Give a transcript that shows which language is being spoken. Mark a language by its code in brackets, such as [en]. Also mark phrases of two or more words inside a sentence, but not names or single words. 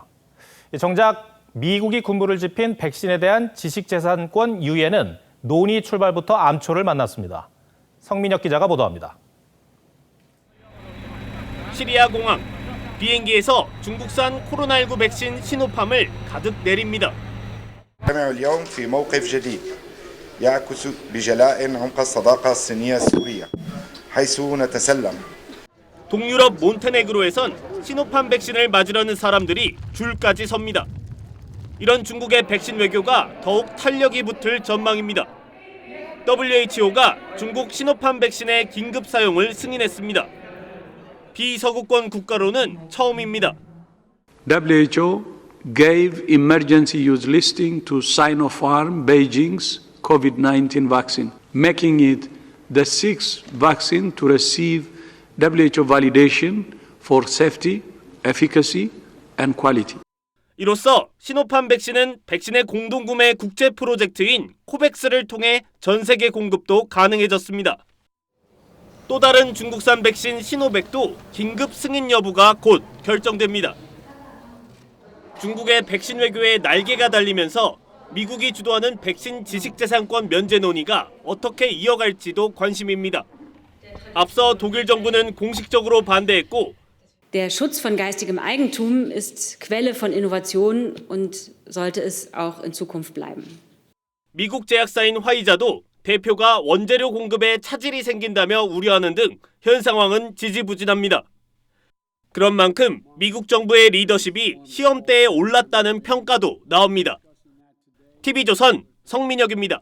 [ko] 정작 미국이 군부를 짚인 백신에 대한 지식재산권 유예는 논의 출발부터 암초를 만났습니다. 성민혁 기자가 보도합니다. 시리아 공항, 비행기에서 중국산 코로나19 백신 시노팜을 가득 내립니다. [ar] اليوم في موقف جديد يعكس بجلاء عمق الصداقة الصينية السورية حيث نتسلم. [ko] 동유럽 몬테네그로에선 시노팜 백신을 맞으려는 사람들이 줄까지 섭니다. 이런 중국의 백신 외교가 더욱 탄력이 붙을 전망입니다. WHO가 중국 시노팜 백신의 긴급 사용을 승인했습니다. 비서구권 국가로는 처음입니다. [en] WHO gave emergency use listing to Sinopharm Beijing's COVID-19 vaccine, making it the sixth vaccine to receive WHO validation for safety, efficacy, and quality. [ko] 이로써 시노팜 백신은 백신의 공동구매 국제 프로젝트인 코백스를 통해 전 세계 공급도 가능해졌습니다. 또 다른 중국산 백신 시노백도 긴급 승인 여부가 곧 결정됩니다. 중국의 백신 외교에 날개가 달리면서 미국이 주도하는 백신 지식재산권 면제 논의가 어떻게 이어갈지도 관심입니다. 앞서 독일 정부는 공식적으로 반대했고 [de] Der Schutz von geistigem Eigentum ist Quelle von Innovation und sollte es auch in Zukunft bleiben. [ko] 미국 제약사인 화이자도 대표가 원재료 공급에 차질이 생긴다며 우려하는 등 현 상황은 지지부진합니다. 그런 만큼 미국 정부의 리더십이 시험대에 올랐다는 평가도 나옵니다. TV조선 성민혁입니다.